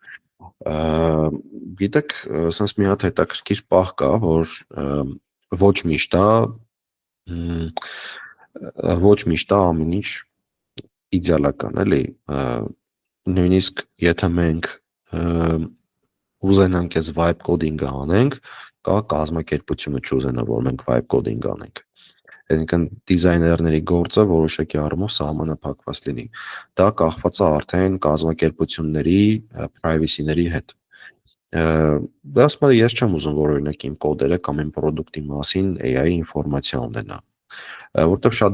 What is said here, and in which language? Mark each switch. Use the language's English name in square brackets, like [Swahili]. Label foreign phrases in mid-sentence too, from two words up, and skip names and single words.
[Armenian] Գիտեք, sense մի հատ հետաքրքիր պահ կա, որ ոչ միշտ ամեն ինչ իդեալական, էլի, նույնիսկ եթե մենք ուզենանք այս [English] vibe coding- [Armenian] ը անենք, կա կազմակերպությունը չուզենա, որ մենք [English] vibe coding [Armenian] անենք։ Այսինքն դիզայներների գործը որոշակի առումով սահմանափակված լինի։ Դա կախված է արդեն կազմակերպությունների privacy-ների հետ։ Դա ասում եմ, ես չեմ ուզում, որ օրինակ իմ կոդերը կամ իմ product-ի մասին AI-ի ինֆորմացիա ունենա, որտեղ շատ